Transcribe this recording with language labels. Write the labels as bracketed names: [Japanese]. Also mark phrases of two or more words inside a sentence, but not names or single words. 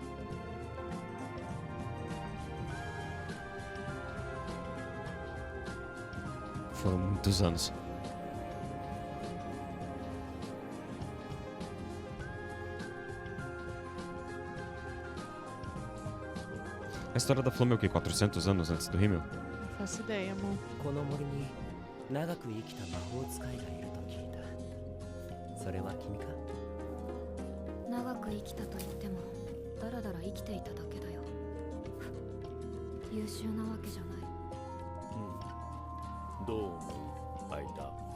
[Portuguese] Foram muitos anos. A história da Flama é o quê? 400 anos antes do Rímel? Não faço ideia, amor. [Japanese] この森に長く生きた魔法使いがいると聞いた。それは君か？長く生きたと言ってもだらだら生きていただけだよ。優秀なわけじゃない。どう思う、アイダ？